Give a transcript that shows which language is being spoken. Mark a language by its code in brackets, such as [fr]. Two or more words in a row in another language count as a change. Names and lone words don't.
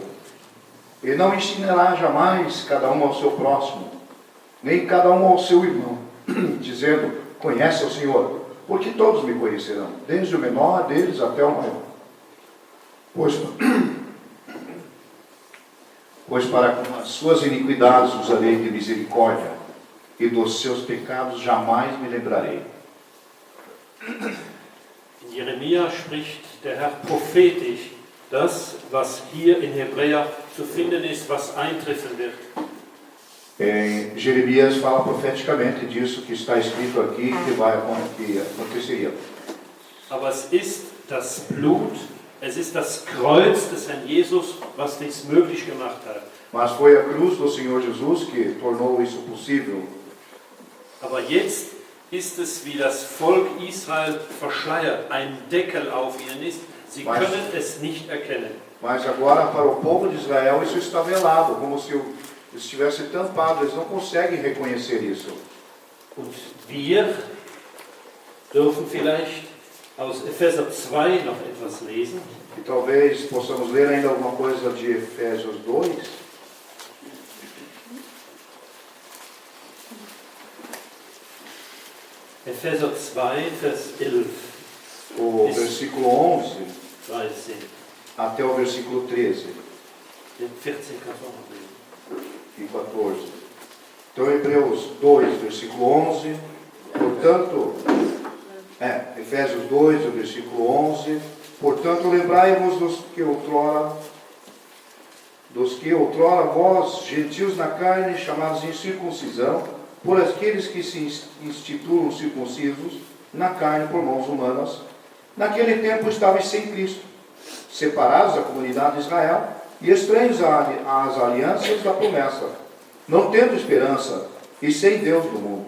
[pt] E não ensinará jamais cada um ao seu próximo, nem cada um ao seu irmão, dizendo: conhece o Senhor, porque todos me conhecerão, desde o menor deles até o maior. Pois para com as suas iniquidades usarei de misericórdia, e dos seus pecados jamais me lembrarei. [de] In Jeremia spricht der Herr prophetisch das, was hier in Hebräer zu finden ist, was eintreffen wird. [pt] Jeremias fala profeticamente disso que está escrito aqui que aconteceria. [de] Aber es ist das Blut, es ist das Kreuz des Herrn Jesus, was dies möglich gemacht hat. [pt] Mas foi a cruz do Senhor Jesus que tornou isso possível. [de] Aber jetzt ist es, wie das Volk Israel verschleiert, ein Deckel auf ihnen ist. Sie können es nicht erkennen. [pt] Mas agora para o povo de Israel isso está velado, como se estivesse tampado, eles não conseguem reconhecer isso. [de] Und wir dürfen vielleicht aus Epheser 2 noch etwas lesen. [pt] E talvez possamos ler ainda alguma coisa de Efésios 2. [de] Epheser 2, Vers 11. [pt] O versículo 11 13. até o versículo 13 [de] Den 14 kannst du auch noch lesen. [pt] e 14. Então, Hebreus 2, versículo 11. Portanto, Efésios 2, o versículo 11. Portanto, lembrai-vos dos que outrora vós, gentios na carne, chamados em circuncisão, por aqueles que se instituam circuncisos na carne por mãos humanas, naquele tempo estáveis sem Cristo, separados da comunidade de Israel e estranhos às alianças da promessa, não tendo esperança e sem Deus no mundo.